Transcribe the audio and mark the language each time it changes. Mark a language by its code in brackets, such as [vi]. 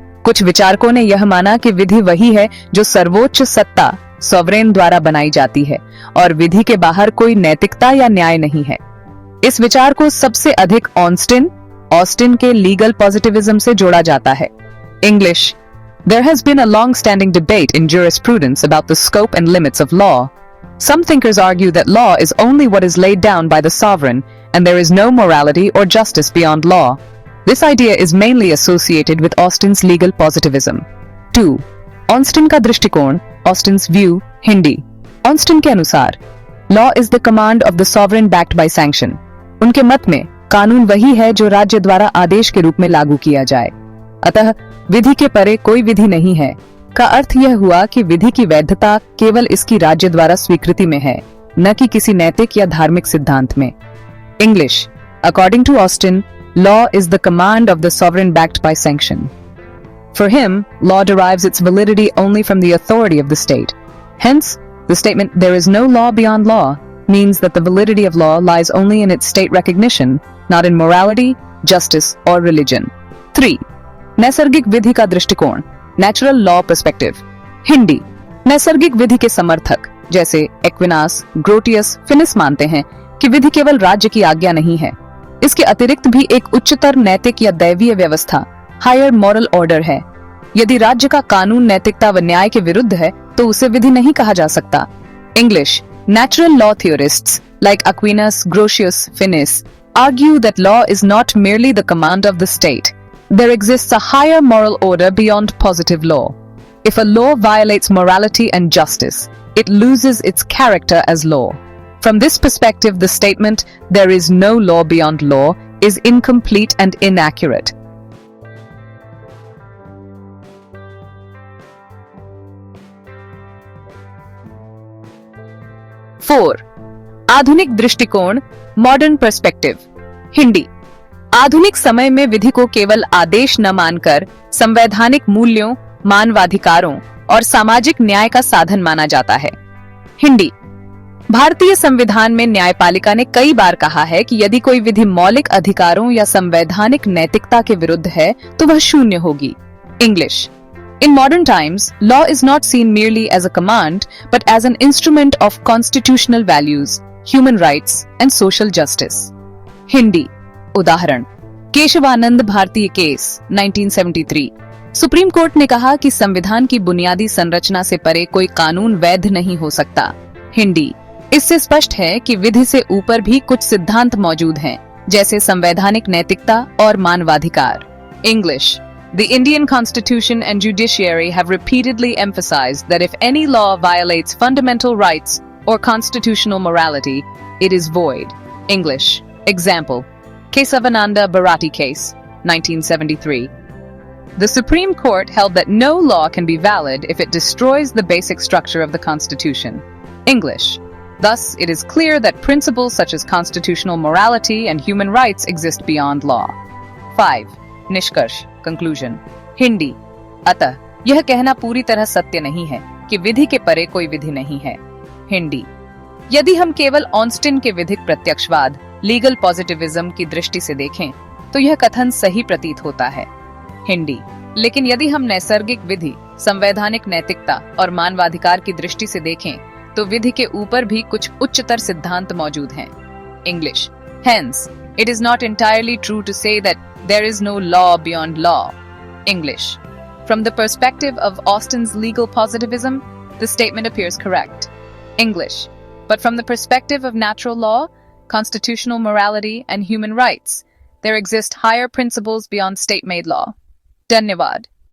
[hi] कुछ विचारकों ने यह माना कि विधि वही है जो सर्वोच्च सत्ता सॉवरेन द्वारा बनाई जाती है और विधि के बाहर कोई नैतिकता या न्याय नहीं है। इस विचार को सबसे अधिक ऑस्टिन के लीगल पॉजिटिविज्म से जोड़ा जाता है। [en] English. There has been a long-standing debate in jurisprudence about the scope and limits of law. Some thinkers argue that law is only what is laid down by the sovereign, and there is no morality or justice beyond law. This idea is mainly associated with Austin's legal positivism. 2. [hi] Austin का दृष्टिकोण, [en] Austin's view, [hi] Hindi. [en] Austin [hi] के अनुसार, [en] law is the command of the sovereign backed by sanction. [hi] उनके मत में, कानून वही है जो राज्य द्वारा आदेश के रूप में लागू किया जाए। अतः विधि के परे कोई विधि नहीं है का अर्थ यह हुआ कि विधि की वैधता केवल इसकी राज्य द्वारा स्वीकृति में है, न कि किसी नैतिक या धार्मिक सिद्धांत में। [en] English. According to Austin, law is the command of the sovereign backed by sanction. For him, law derives its validity only from the authority of the state. Hence, the statement "there is no law beyond law" means that the validity of law lies only in its state recognition, not in morality, justice, or religion. 3. [hi] नैसर्गिक विधि का दृष्टिकोण, [en] Natural law perspective. [hi] Hindi. नैसर्गिक विधि के समर्थक जैसे Aquinas, Grotius, finish मानते हैं कि विधि केवल राज्य की आज्ञा नहीं है, इसके अतिरिक्त भी एक उच्चतर नैतिक या दैवीय व्यवस्था, [en] higher moral order [hi] है। यदि राज्य का कानून नैतिकता व न्याय के विरुद्ध है तो उसे विधि नहीं कहा जा सकता। [en] English. Natural law theorists like Aquinas, Grotius, Finis argue that law is not merely the command of the state. There exists a higher moral order beyond positive law. If a law violates morality and justice, it loses its character as law. From this perspective, the statement, "there is no law beyond law," is incomplete and inaccurate. 4. [hi] आधुनिक दृष्टिकोण, [en] Modern perspective. [hi] Hindi. आधुनिक समय में विधि को केवल आदेश न मानकर संवैधानिक मूल्यों, मानवाधिकारों और सामाजिक न्याय का साधन माना जाता है। हिंदी। भारतीय संविधान में न्यायपालिका ने कई बार कहा है कि यदि कोई विधि मौलिक अधिकारों या संवैधानिक नैतिकता के विरुद्ध है तो वह शून्य होगी। [en] English. In modern times, law is not seen merely as a command, but as an instrument of constitutional values, human rights, and social justice. [hi] Hindi. उदाहरण, केशवानंद भारतीय केस 1973। सुप्रीम कोर्ट ने कहा कि संविधान की बुनियादी संरचना से परे कोई कानून वैध नहीं हो सकता। हिंदी। इससे स्पष्ट है कि विधि से ऊपर भी कुछ सिद्धांत मौजूद हैं, जैसे संवैधानिक नैतिकता और मानवाधिकार। [en] English. The Indian Constitution and judiciary have repeatedly emphasized that if any law violates fundamental rights or constitutional morality, it is void. English. Example. Kesavananda Bharati case, 1973. The Supreme Court held that no law can be valid if it destroys the basic structure of the Constitution. English. Thus, it is clear that principles such as constitutional morality and human rights exist beyond law. [hi] 5. निष्कर्ष, conclusion. Hindi. अतः यह कहना पूरी तरह सत्य नहीं है कि विधि के परे कोई विधि नहीं है। हिंदी। यदि हम केवल ऑस्टिन के विधिक प्रत्यक्षवाद, लीगल पॉजिटिविज्म की दृष्टि से देखें तो यह कथन सही प्रतीत होता है। हिंदी। लेकिन यदि हम नैसर्गिक विधि, संवैधानिक नैतिकता और मानवाधिकार की दृष्टि से देखें तो विधि के ऊपर भी कुछ उच्चतर सिद्धांत मौजूद हैं। [en] English. Hence, it is not entirely true to say that there is no law beyond law. English. From the perspective of Austin's legal positivism, the statement appears correct. English. But from the perspective of natural law, constitutional morality, and human rights, there exist higher principles beyond state-made law. [hi] Dhanyavad.